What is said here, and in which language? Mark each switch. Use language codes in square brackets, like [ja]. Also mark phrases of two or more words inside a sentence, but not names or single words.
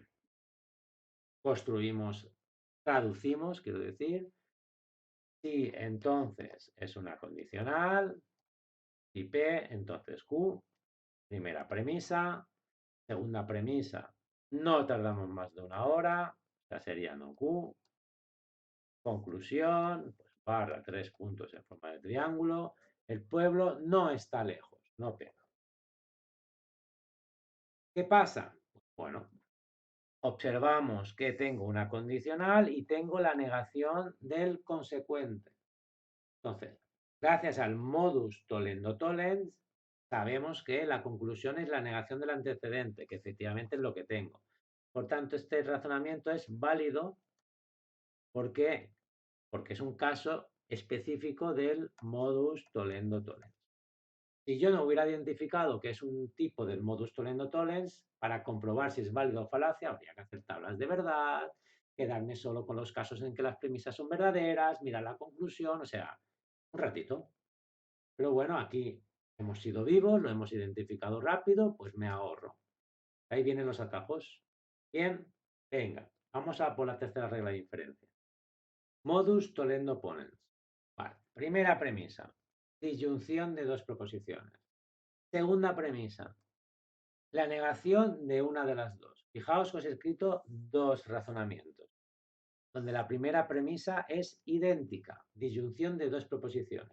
[es] Construimos, traducimos, quiero decir, si entonces es una condicional, si P, entonces Q, primera premisa, segunda premisa, no tardamos más de una hora, ya sería no Q, conclusión, pues barra 3 puntos en forma de triángulo, el pueblo no está lejos, no P. ¿Qué pasa? Bueno, observamos que tengo una condicional y tengo la negación del consecuente. Entonces, gracias al [la] modus tollendo tollens, [es] sabemos que la conclusión es la negación del antecedente, que efectivamente es lo que tengo. Por tanto, este razonamiento es válido. ¿Por qué? Porque es un caso específico del [la] modus tollendo tollens. [es] Si yo no hubiera identificado que es un tipo del [la] modus tollendo tollens, [es] para comprobar si es válido o falacia, habría que hacer tablas de verdad, quedarme solo con los casos en que las premisas son verdaderas, mirar la conclusión, o sea, un ratito. Pero bueno, aquí hemos sido vivos, lo hemos identificado rápido, pues me ahorro. Ahí vienen los atajos. Bien, venga, vamos a por la tercera regla de inferencia. [la] Modus tollendo ponens. [es] Vale, primera premisa, disyunción de dos proposiciones. Segunda premisa, la negación de una de las dos. Fijaos que os he escrito dos razonamientos, donde la primera premisa es idéntica, disyunción de dos proposiciones.